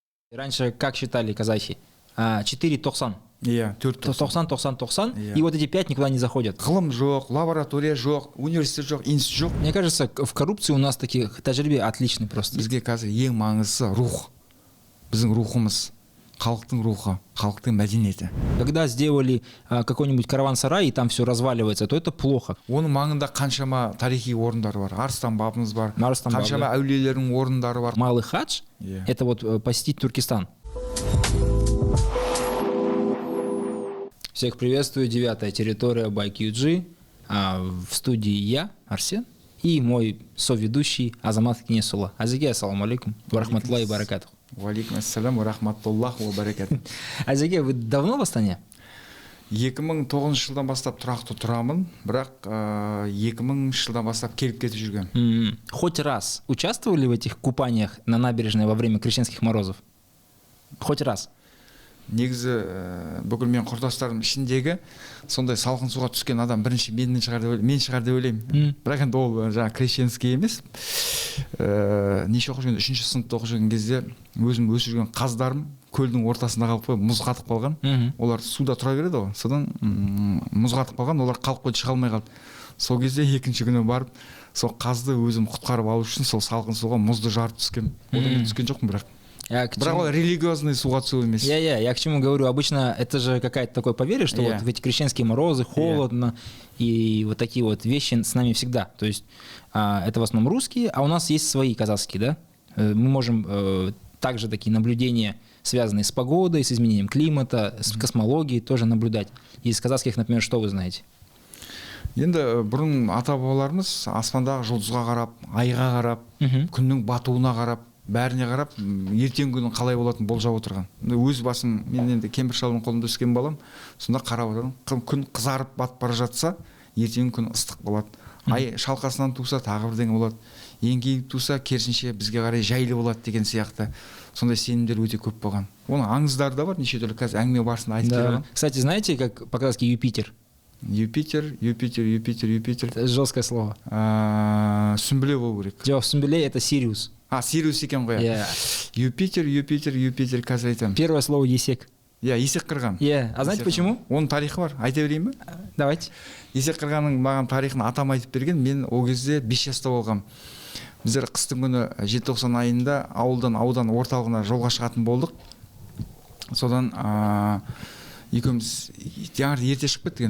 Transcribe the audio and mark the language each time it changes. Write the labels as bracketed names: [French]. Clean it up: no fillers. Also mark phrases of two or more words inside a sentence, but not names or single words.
[Russian] Раньше как считали казахи? 4-90. Иә, 90, 90, 90. Иә. И вот эти 5 никуда не заходят. [Kazakh] Ғылым жоқ, лаборатория жоқ, университет жоқ, институт жоқ. [Russian] Мне кажется, в коррупции у нас такие тәжірибе отличный просто. [Kazakh] Бізге қазір ең маңыздысы рух. Біздің рухымыз, халықтың рухы, халықтың мәдениеті. [Russian] Когда сделали какой-нибудь караван-сарай, и там все разваливается, то это плохо. [Kazakh] Оның маңында қаншама тарихи орындар бар. Арыстан бабымыз бар. Арыстан бабы, Қаншама әулиелердің орындары бар. [Russian] Малый хадж Иә. это вот посетить Туркестан. Всех приветствую, 9-я территория by QG. В студии я, Арсен, и мой соведущий Азамат Кенесула. Азиге, [Arabic] السلام عليكم ورحمة الله وبركاته. وعليكم السلام ورحمة الله وبركاته. [Russian] Азиге, вы давно в Астане? [Kazakh] 2009 жылдан бастап тұрақты тұрамын, бірақ 2000 жылдан бастап келіп кетіп жүрген. [Russian] Хоть раз участвовали в этих купаниях на набережной во время крещенских морозов? Хоть раз? [Kazakh] Негізі бүкіл мен құрдастарым ішіндегі сондай салқын суға түскен адам бірінші мен шығар деп ойлаймын. Бірақ енді ол жаңа крещенский емес. Неше оқып жүрген, 3-ші сыныпта оқып жүрген кезде өзім өсіп жүрген қаздарым көлдің ортасында қалып қойып, мұз қатып қалған. Олар суда тұра береді ғой. Содан мұз қатып қалған, олар қалып қойды, шыға алмай қалды. Сол кезде екінші күні барып, сол қазды өзім құтқарып алу үшін сол салқын суға мұзды жарып түскен. Одан мен түскен жоқпын бірақ. Бірақ ол религиозный суға түсу емес. [Russian] Я к чему говорю, обычно это же какая-то такое поверье, что вот в эти крещенские морозы холодно, и вот такие вот вещи с нами всегда. То есть это в основном русские, а у нас есть свои казахские, да? Мы можем также такие наблюдения, связанные с погодой, с изменением климата, с космологией, тоже наблюдать. Из казахских, например, что вы знаете? [Kazakh] Енді бұрын ата-бабаларымыз аспандағы жұлдызға қарап, айға қарап, күннің батуына қарап, бәріне қарап, ертеңгі күннің қалай болатынын болжап отырған. Өз басым, мен енді кемпір шалдың қолында өскен балам, сонда қарап отырдым. Күн қызарып батып бара жатса, ертеңгі күн ыстық болады. Ай шалқасынан туса, тағы бірдеңе болады. Еңкейіп туса, керісінше бізге қарай жайлы болады деген сияқты. Сондай сенімдер өте көп болған. Оның аңыздары да бар, неше түрлі қазір әңгіме барысында айтып келген. [Russian] Кстати, знаете, как по-казахски Юпитер? Юпитер. Это жесткое слово. [Kazakh] Сүмбіле болу керек. Жоқ, сүмбіле это Сириус. Сириус екен ғой. Юпитер, қазір айтамын. [Russian] Первое слово есек. [Kazakh] Есек қырған. [Russian] А знаете почему? [Kazakh] Оның тарихы бар. Айта берейін бе? [Russian] Давайте. [Kazakh] Есек қырғанның маған тарихын атам айтып берген. Мен ол кезде 5 жаста болғам. Біздер қыстың күні желтоқсан айында ауылдан орталығына жолға шығатын болдық. Содан екеуміз ерте шығып кеткен.